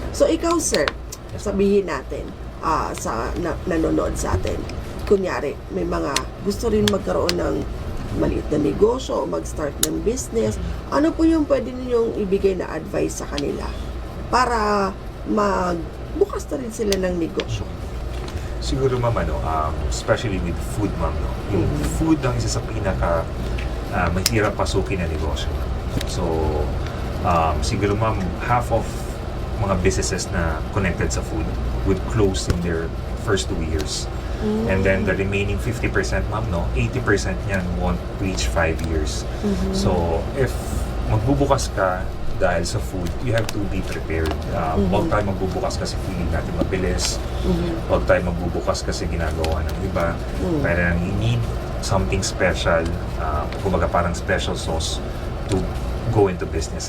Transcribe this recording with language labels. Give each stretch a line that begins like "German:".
Filipino: So, ikaw, Sir, sabihin natin sa nanonood sa atin. Kunyari, may mga gusto rin magkaroon ng maliit na negosyo o mag-start ng business, ano po yung pwede ninyong ibigay na advice sa kanila para magbukas na rin sila ng negosyo? Siguro
English: ma'am, especially with food ma'am, no?
Filipino: Yung food ang isa sa pinaka mahirap pasukin na negosyo.
English: So,
Filipino: siguro
English: ma'am, half of mga businesses na connected sa food would close in their first 2 years. And then the remaining 50% ma'am, 80% niyan won't reach 5 years. So, if
Filipino: magbubukas ka dahil sa
English: food, you have to be prepared.
Filipino: Huwag tayo magbubukas kasi feeling natin mabilis. Huwag tayo magbubukas kasi ginagawa ng iba.
English: Parang you need something special,
Filipino: kumbaga parang
English: special sauce to go into business.